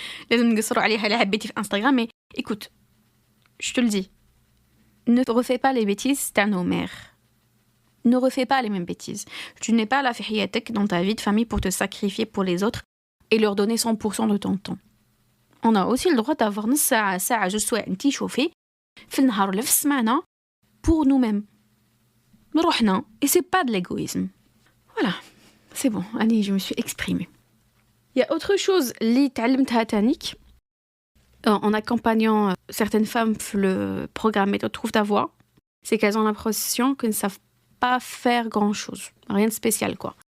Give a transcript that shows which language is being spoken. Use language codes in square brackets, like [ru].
[ar] لازم نقصروا عليها اللي حبيتي في Instagram [fr] mais écoute, je te le dis. Ne refais pas les bêtises ta mère. Ne refais pas les mêmes bêtises. Tu n'es pas là [ar] في حياتك [fr] dans ta vie de famille pour te sacrifier pour les autres et leur donner 100% de ton temps. On a aussi le droit d'avoir [ar] نص ساعة ساعة جوج سوايع انتي شوفي في النهار ولا في السمانة [fr] pour nous-mêmes. [ar] روحنا [fr] et c'est pas de l'égoïsme. Voilà, c'est bon. Allez, je me suis exprimée. Il y a autre chose [ar] اللي تعلمتها تانيك [fr] en accompagnant certaines femmes le programme Méthode Trouve ta voix, c'est qu'elles ont l'impression qu'elles ne savent pas faire grand-chose. Rien de spécial, quoi.